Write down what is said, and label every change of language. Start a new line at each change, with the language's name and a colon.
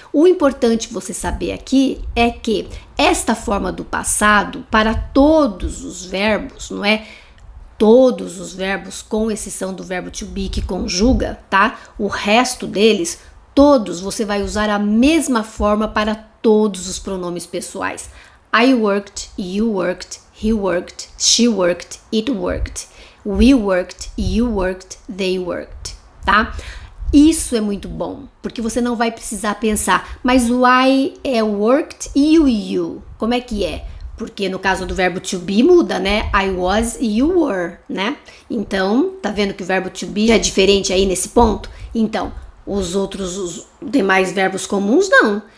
Portuguese: O importante você saber aqui é que esta forma do passado, para todos os verbos, não é? Todos os verbos, com exceção do verbo to be que conjuga, tá? O resto deles, todos, você vai usar a mesma forma para todos os pronomes pessoais.
English: I worked, you worked, he worked, she worked, it worked, we worked, you worked, they worked,
Portuguese: tá? Isso é muito bom, porque você não vai precisar pensar, mas o I é worked e o you, como é que é? Porque no caso do verbo to be muda, né?
English: I was e you were,
Portuguese: né? Então, tá vendo que o verbo to be é diferente aí nesse ponto? Então, os demais verbos comuns não.